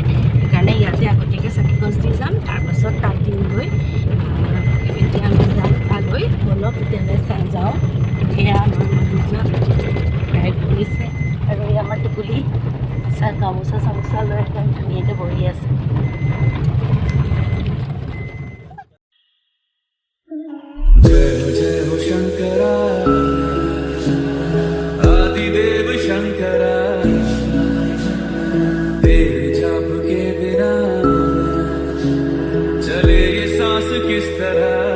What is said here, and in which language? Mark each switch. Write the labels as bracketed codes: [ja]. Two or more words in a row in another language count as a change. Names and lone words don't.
[as] সেইকাৰণে ইয়াতে আগতীয়াকৈ চাকি গছ দি যাম, তাৰপাছত তাত দিমগৈ। এতিয়া আমি যাম তালৈ, অলপ তেতিয়ালৈ চাই যাওঁ। এয়া আমাৰ মন্দিৰজন প্ৰায় ঘূৰিছে, আৰু এই আমাৰ টোপুলি গামোচা চামোচা লৈ একদম ধুনীয়াকৈ বহি আছে। [hi] जय हो शंकरा आदिदेव शंकरा, तेरे जाप के बिना चले ये सांस किस तरह।